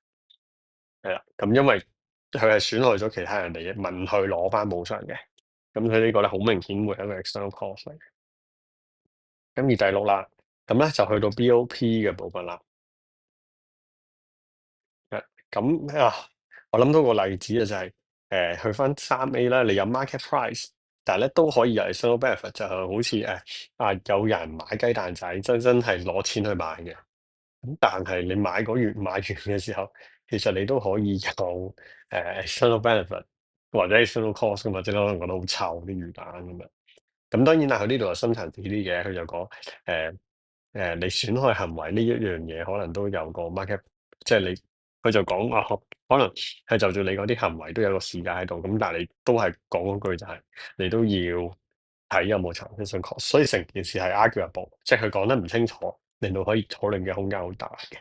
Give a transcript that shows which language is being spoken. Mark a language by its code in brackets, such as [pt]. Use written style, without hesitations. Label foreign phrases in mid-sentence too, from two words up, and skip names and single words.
[yue] 係啦，咁因為佢係損害咗其他人利益，問佢攞翻補償嘅，咁佢呢個咧好明顯會係一個 [en] external cost [yue] 嚟嘅。咁而第六啦，咁咧就去到 BOP 嘅部分啦。咁我諗到個例子啊，就係去翻3A啦，你有 [en] market price， [yue] 但係咧都可以有 [en] external benefit， [yue] 就係好似有人買雞蛋仔，真係攞錢去買嘅。咁但係你買完嘅時候，其實你都可以有 [en] external benefit [yue] 或者 [en] external cost [yue] 噶嘛，即係可能覺得好臭啲魚蛋咁樣。咁當然啦，佢呢度係深層次啲嘅，佢就講誒你損害行為呢一樣嘢，可能都有個 market，即係佢就講可能係就住你嗰啲行為都有個時間喺度，咁但係你都係講嗰句就係、你都要睇有冇 [en] transaction cost， [yue] 所以成件事係 arguable，即係佢講得唔清楚，令到可以討論嘅空間好大嘅。